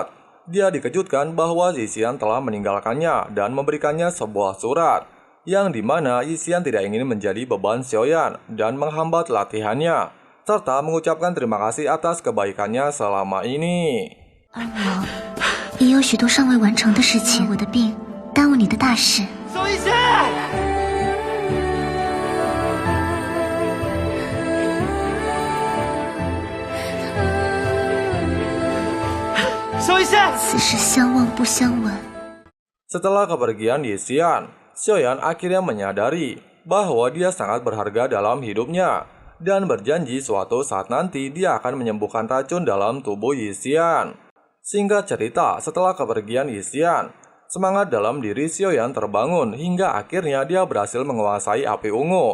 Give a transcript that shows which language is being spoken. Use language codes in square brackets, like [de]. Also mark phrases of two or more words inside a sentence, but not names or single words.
[id] dia dikejutkan bahwa Yixian telah meninggalkannya dan memberikannya sebuah surat, yang dimana Yixian tidak ingin menjadi beban Xiaoyan dan menghambat latihannya, serta mengucapkan terima kasih atas kebaikannya selama ini. [zh] 也有许多尚未完成的事情，我的病耽误你的大事。此事相忘不相闻。 [id] Setelah kepergian Yixian, Xiaoyan akhirnya menyadari bahwa dia sangat berharga dalam hidupnya dan berjanji suatu saat nanti dia akan menyembuhkan racun dalam tubuh Yixian. Singkat cerita, setelah kepergian Yixian, semangat dalam diri Xiaoyan terbangun hingga akhirnya dia berhasil menguasai api ungu.